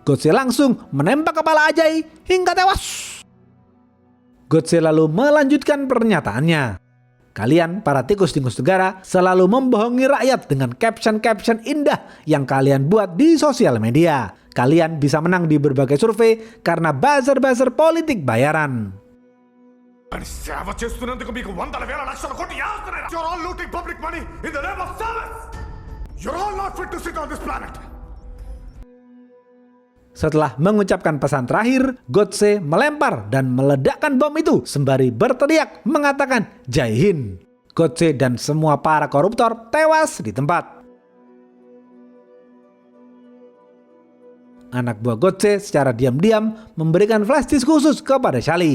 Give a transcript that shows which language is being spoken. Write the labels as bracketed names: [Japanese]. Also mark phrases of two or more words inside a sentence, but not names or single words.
[Indonesian] Gotse langsung menembak kepala Ajay hingga tewas. Gotse lalu melanjutkan pernyataannya. "Kalian para tikus-tikus negara selalu membohongi rakyat dengan caption-caption indah yang kalian buat di sosial media. Kalian bisa menang di berbagai survei karena buzzer-buzzer politik bayaran." [Telugu] సేవ చేస్తున్నందుకు మీకు వందల వేల లక్షల కోట్లు యాస్తున్నారా? [English] You're all looting public money in the name of service. You're all not fit to sit on this planet. [Indonesian] Setelah mengucapkan pesan terakhir, Gotse melempar dan meledakkan bom itu sembari berteriak mengatakan [Hindi] जय हिंद. [Indonesian] Gotse dan semua para koruptor tewas di tempat. Anak buah Gotse secara diam-diam memberikan [English] flash disk [Indonesian] khusus kepada Charlie.